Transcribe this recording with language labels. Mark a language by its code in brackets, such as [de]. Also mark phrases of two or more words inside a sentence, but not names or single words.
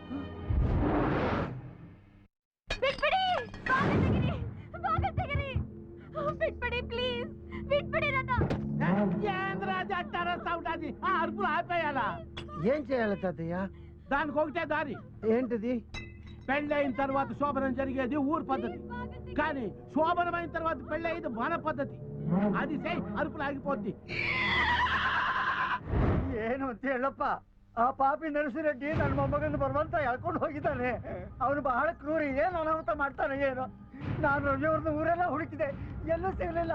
[te] అరుపులు ఆపేయాలా? ఏం చేయాలి తాతయ్య? దానికి ఒకటే దారి. ఏంటిది? పెళ్ళైన తర్వాత శోభనం జరిగేది ఊరు పద్ధతి, కానీ శోభనమైన తర్వాత పెళ్ళయ్యేది మన పద్ధతి. అది సై అరుపులు ఆగిపోద్ది. [kn] ಏನು ಅಂತ ಹೇಳಪ್ಪ, ಆ ಪಾಪಿ ನರಸಿರೆಡ್ಡಿ ನನ್ನ ಮೊಮ್ಮಗನ ಬರುವಂತ ಎಳ್ಕೊಂಡು ಹೋಗಿದ್ದಾನೆ. ಅವನು ಬಹಳ ಕ್ರೂರಿ, ಏನು ಅನಾಹುತ ಮಾಡ್ತಾನೆ ಏನು. ನಾನು ರವಿಯವ್ರನ್ನ ಊರೆಲ್ಲ ಹುಡುಕಿದೆ, ಎಲ್ಲೂ ಸಿಗಲಿಲ್ಲ.